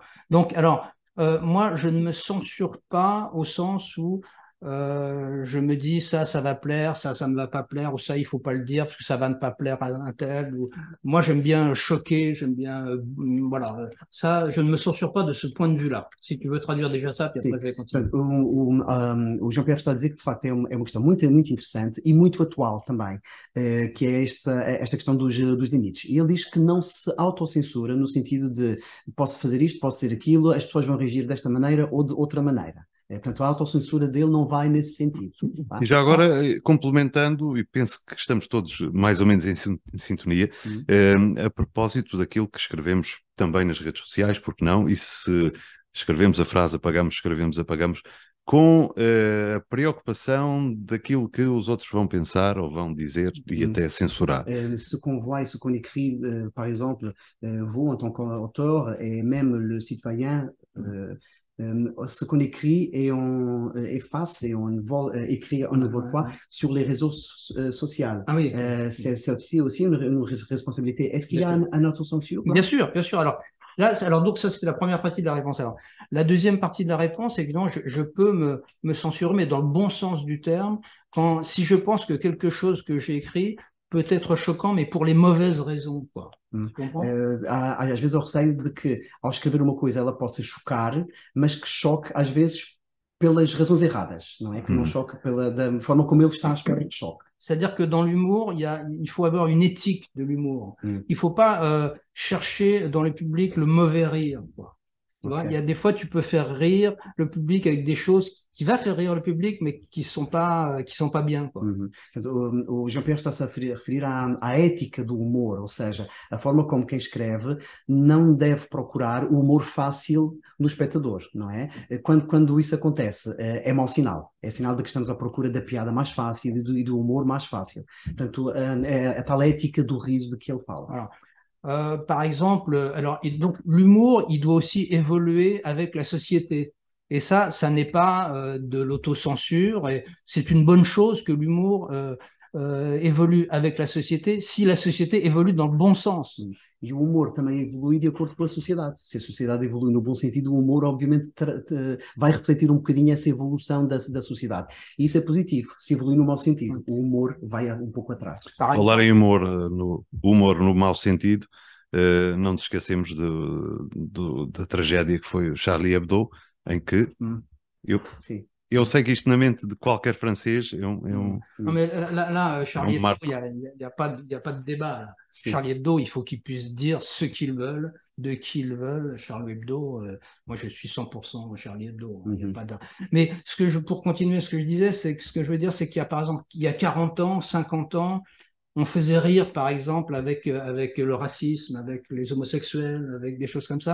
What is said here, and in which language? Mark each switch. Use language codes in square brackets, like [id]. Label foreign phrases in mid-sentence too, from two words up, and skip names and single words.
[fr] Donc alors moi je ne me censure pas au sens où je me dis ça va plaire, ça ne va pas plaire, ou ça il faut pas le dire parce que ça va ne pas plaire à un tel. Ou... Moi j'aime bien choquer, j'aime bien voilà, ça je ne me censure pas de ce point de vue-là. Si tu veux traduire déjà ça, puis Sim, après je vais continuer. [pt] portanto, o Jean-Pierre está a dizer que de facto é uma questão muito, muito interessante e muito atual também, que é esta questão dos limites. E ele diz que não se autocensura no sentido de posso fazer isto, posso dizer aquilo, as pessoas vão reagir desta maneira ou de outra maneira. Portanto, a autocensura dele não vai nesse sentido. Tá? E já agora, complementando, e penso que estamos todos mais ou menos em sintonia, a propósito daquilo que escrevemos também nas redes sociais, porque não? E se escrevemos a frase apagamos, escrevemos, apagamos, com a preocupação daquilo que os outros vão pensar ou vão dizer e até censurar. [fr] Ce qu'on voit et ce qu'on écrit, par exemple, vous en tant qu'auteur et même le citoyen, ce qu'on écrit et on efface et on écrit en nouvelle fois sur les réseaux sociaux. Ah oui. C'est aussi une responsabilité. Est-ce qu'il y a un autocensure? Bien sûr, bien sûr. Alors, là, alors donc ça c'est la première partie de la réponse. Alors, la deuxième partie de la réponse, évidemment, je peux me censurer, mais dans le bon sens du terme, si je pense que quelque chose que j'ai écrit peut être choquant, mais pour les mauvaises raisons, quoi. [pt] Às vezes eu receio de que ao escrever uma coisa ela possa chocar, mas que choque às vezes pelas razões erradas, não é? Que não choque da forma como ele está à espera que choque. [fr] C'est-à-dire que dans l'humour, il faut avoir une éthique de l'humour. Il ne faut pas chercher dans le public le mauvais rire, quoi. Okay. Il y a des fois, tu peux faire rire le public avec des choses qui va faire rire le public, mais qui sont pas bien, quoi. [pt] O Jean-Pierre está-se a referir à ética do humor, ou seja, a forma como quem escreve não deve procurar o humor fácil no espectador, não é? Quando isso acontece, é mau sinal. É sinal de que estamos à procura da piada mais fácil e do humor mais fácil. Portanto, é a tal ética do riso de que ele fala. [fr] Alors, par exemple, alors, donc l'humour, il doit aussi évoluer avec la société. Et ça n'est pas de l'autocensure. Et c'est une bonne chose que l'humour évolue avec la société, si la société évolue dans le bon sens. [pt] E o humor também evolui de acordo com a sociedade. Se a sociedade evolui no bom sentido, o humor obviamente vai refletir um bocadinho essa evolução da sociedade. E isso é positivo. Se evolui no mau sentido, o humor vai um pouco atrás. Falar em humor no mau sentido, não nos esquecemos da tragédia que foi o Charlie Hebdo, em que eu sei que isto na mente de qualquer francês é um... [fr] Non mais là Charlie Hebdo, il y a pas de débat. Là. Charlie Hebdo, il faut qu'ils puissent dire ce qu'ils veulent, de qui ils veulent. Charlie Hebdo, moi je suis 100% Charlie Hebdo. Y a pas de... Mais pour continuer ce que je disais, c'est que ce que je veux dire, c'est qu'il y a par exemple, il y a 40 ans, 50 ans, on faisait rire, par exemple, avec le racisme, avec les homosexuels, avec des choses comme ça.